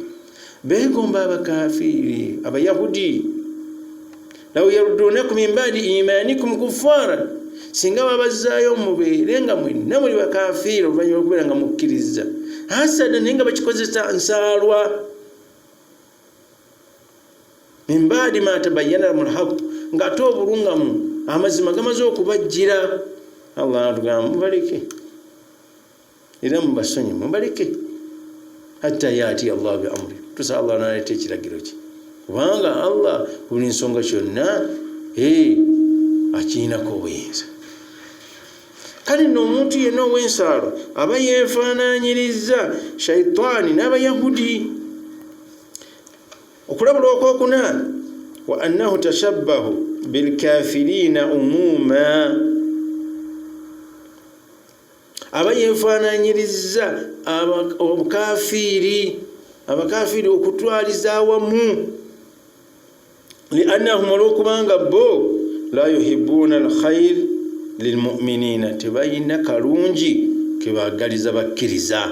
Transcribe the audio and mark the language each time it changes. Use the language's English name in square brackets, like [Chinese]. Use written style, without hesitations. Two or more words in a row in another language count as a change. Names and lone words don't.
[Ganda] Begomba abakafiri abayahudi, [Arabic] لو يردونكم من بعد إيمانكم كفارا, [Ganda] singa babazaayo mubeere nga mwenna muli bakafiiri oluvannyuma lw'okubeera nga mukkiriza, hasada naye nga bakikozesa nsaalwa, [Arabic] من بعد ما تبين لهم الحق, [Ganda] ng'ate obulungamu amazima gamaze okubajjira. Allah atugamba mubaleke era mubasonye, mubaleke [Arabic] حتى يأتي الله بأمره, [Ganda] tusa Allah n'aleeta ekiragiro kye, kubanga Allah buli nsonga kyonna akiinako obuyinza. Kale nno omuntu yenna ow'ensaalo aba yeefaanaanyiriza shaitaani n'abayahudi. Okulabula okwokuna [Arabic] وأنه تشبه بالكافرين عموما, [Ganda] aba yeefaanaanyiriza abakafiiri okutwaliza awamu, liannahum olw'okubanga bo [Arabic] لا يحبون الخير للمؤمنين, [Ganda] tebayina kalungi kebagaliza bakkiriza.